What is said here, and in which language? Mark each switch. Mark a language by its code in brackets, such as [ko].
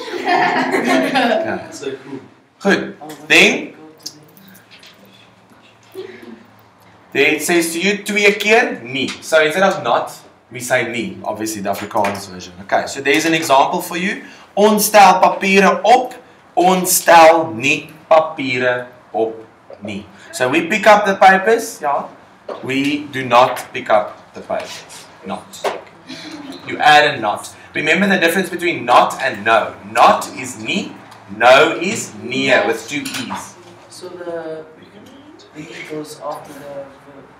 [en] Okay. So cool. Good. Then it says to you [af] twee keer nie. [en] So instead of not, we say nie. Obviously the Afrikaans version. Okay, so there's an example for you. [af] Ons stel papiere op. Ons stel nie papiere op nie. [en] So we pick up the papers. Yeah. We do not pick up the papers. Not. You add a not. Remember the difference between not and no. Not is nie. No is nie with two e's. So the nie goes after the verb.